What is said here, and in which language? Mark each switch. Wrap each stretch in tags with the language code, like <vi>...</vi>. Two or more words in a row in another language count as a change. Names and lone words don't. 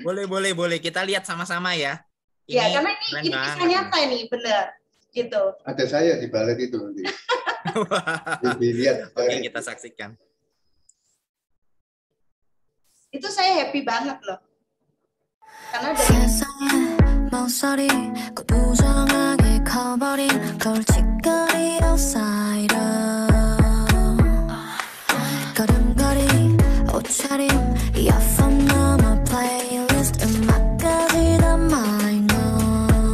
<id>Boleh. Kita lihat sama-sama ya. Ya, karena ini kisah nyata nih, bener. Gitu. Ada saya di balet itu nanti. Dilihat. Oke, kita saksikan. Itu saya happy banget loh. Karena dari</id> <ko>목소리 고부정하게 커버린 골칫거리 outsider 걸음걸이 옷차림 이어폰 넘어 playlist 음악까지 다 minor</ko>